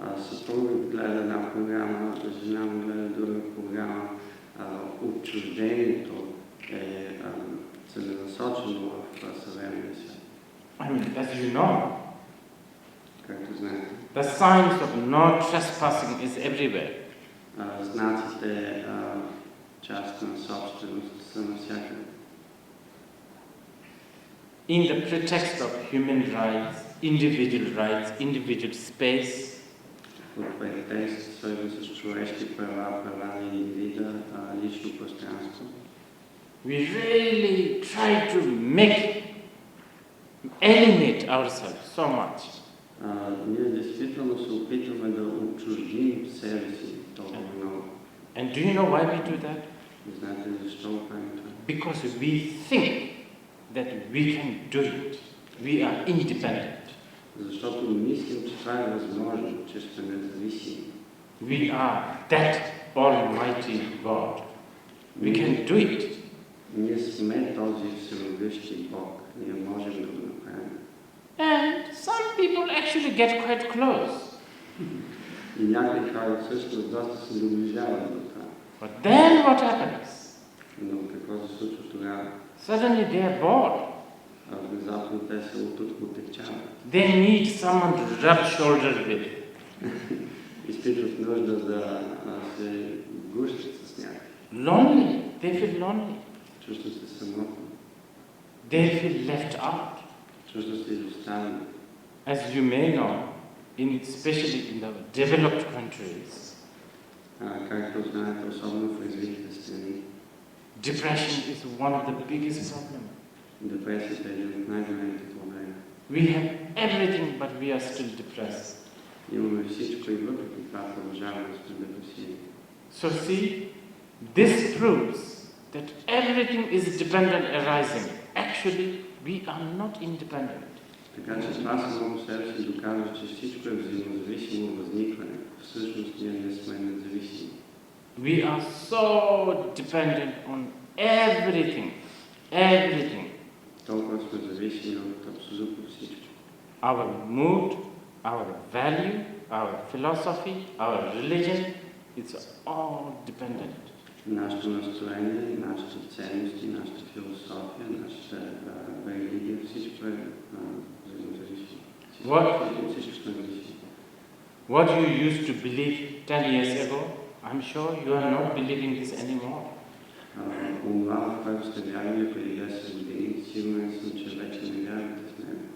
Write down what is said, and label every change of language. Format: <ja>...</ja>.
<bg>Съпругът гледа една програма, жена му гледа друга програма. Отчуждението е целенасочено в съвременния свят.</bg> <en>I mean, as you know,</en> <bg>както знаете,</bg> <en>the signs of no trespassing is everywhere.</en> <bg>Знаците частна собственост са навсякъде.</bg> <en>In the pretext of human rights, individual space,</en> <bg>под претекст, свързан с човешки права, права на индивида, лично пространство.</bg> <en>We really try to alienate ourselves so much.</en> <bg>Ние действително се опитваме да отчуждим себе си толкова много.</bg> <en>And do you know why we do that?</en> <bg>Знаете ли защо го правим това?</bg> <en>Because we think that we can do it. We are independent.</en> <bg>Защото мислим, че това е възможно, че сме независими.</bg> <en>We are that Almighty God. We can do it.</en> <bg>Ние сме този всемогъщи Бог. Ние можем да го направим.</bg> <en>And some people actually get quite close.</en> <bg>И някои хора всъщност доста се доближават до това.</bg> <en>But then what happens?</en> <bg>Но какво се случва тогава?</bg> <en>Suddenly they are bored.</en> <bg>Внезапно те се отекчават.</bg> <en>They need someone to rub shoulders with.</en> <bg>Изпитват нужда да се гушат с някой.</bg> <en>Lonely. They feel lonely.</en> <bg>Чувстват се самотно.</bg> <en>They feel left out.</en> <bg>Чувстват се изоставени.</bg> <en>As you may know, especially in the developed countries,</en> <bg>както знаете, особено в развитите страни,</bg> <en>depression is one of the biggest problems.</en> <bg>Депресията е един от най-големите проблеми.</bg> <en>We have everything, but we are still depressed.</en> <bg>Имаме всичко и въпреки това продължаваме да сме депресивни.</bg> <en>So see, this proves that everything is dependent arising. Actually, we are not independent.</en> <bg>Така че това само себе си доказва, че всичко е взаимозависимо възникване. Всъщност ние не сме независими.</bg> <en>We are so dependent on everything.</en> <bg>Толкова сме зависими от абсолютно всичко.</bg> <en>Our mood, our value, our philosophy, our religion, it's all dependent.</en> <bg>Нашето настроение, нашите ценности, нашата философия, нашата религия, всичко е взаимозависимо. Всичко сме зависими.</bg> <en>What you used to believe 10 years ago, I'm sure you are not believing this anymore.</en> <bg>Това, в което сте вярвали преди 10 години, сигурен съм, че вече не вярвате в него.</bg>